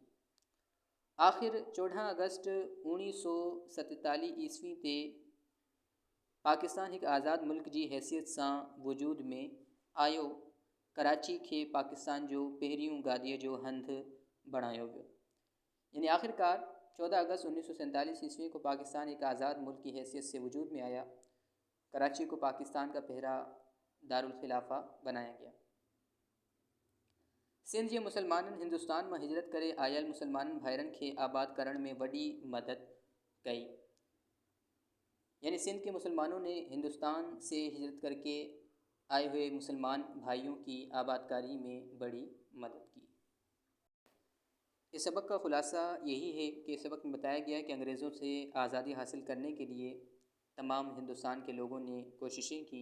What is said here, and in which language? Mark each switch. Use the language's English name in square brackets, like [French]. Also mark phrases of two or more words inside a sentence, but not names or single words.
[Sindhi] आखिर 14 अगस्त 1947 ईस्वी ते पाकिस्तान एक आज़ाद मुल्क जी हैसियत सां वजूद में आयो। कराची खे पाकिस्तान जो पहिरियों गादीअ जो हंधि बणायो वियो। [Hindi] यानी आखिरकार 14 अगस्त 1947 ईस्वी को पाकिस्तान एक आज़ाद मुल्क की हैसियत से वजूद में आया। कराची को पाकिस्तान का पहरा दारुल खिलाफा बनाया गया। [Sindhi] सिंध जे मुसलमाननि हिंदुस्तान में हिजरत करे आयल मुसलमान भाइरनि खे आबाद करण में वॾी मदद कई। [Hindi] यानी सिंध के मुसलमानों ने हिंदुस्तान से हिजरत करके आए हुए मुसलमान भाइयों की आबादकारी में बड़ी मदद की। इस सबक का ख़ुलासा यही है कि इस सबक में बताया गया कि अंग्रेज़ों से आज़ादी हासिल करने के लिए तमाम हिंदुस्तान के लोगों ने कोशिशें की।